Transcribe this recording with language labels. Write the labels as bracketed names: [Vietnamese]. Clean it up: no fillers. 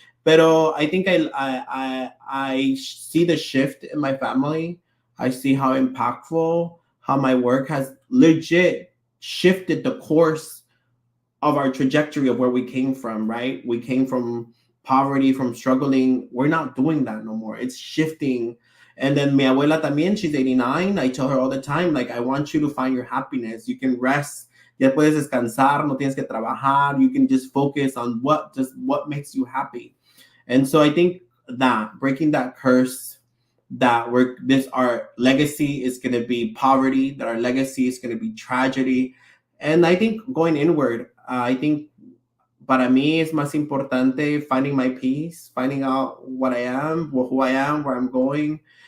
[Spanish] Pero [English] I think I see the shift in my family. I see how impactful, how my work has legit shifted the course of our trajectory of where we came from, right? We came from poverty, from struggling. We're not doing that no more. It's shifting. And then [Spanish] mi abuela también, [English] she's 89. I tell her all the time, like, I want you to find your happiness. You can rest. [Spanish] Ya puedes descansar, no tienes que trabajar. [English] You can just focus on what makes you happy. And so I think that breaking that curse, that our legacy is going to be poverty, that our legacy is going to be tragedy. And I think going inward, I think [Spanish] para mí es más importante [English] finding my peace, finding out what I am, who I am, where I'm going.